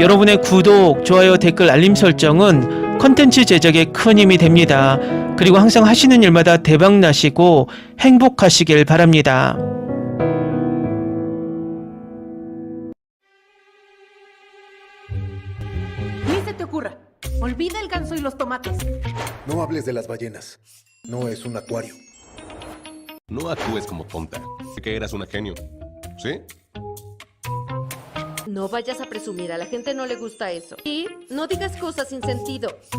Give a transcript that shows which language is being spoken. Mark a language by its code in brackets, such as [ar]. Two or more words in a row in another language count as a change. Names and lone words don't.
[ko] 여러분의 구독, 좋아요, 댓글, 알림 설정은 컨텐츠 제작에 큰 힘이 됩니다. 그리고 항상 하시는 일마다 대박 나시고 행복하시길 바랍니다. [es] los tomates. No hables de las ballenas. No es un acuario. No actúes como tonta. Sé que eras una genio. ¿Sí? No vayas a presumir, a la gente no le gusta eso. Y no digas cosas sin sentido.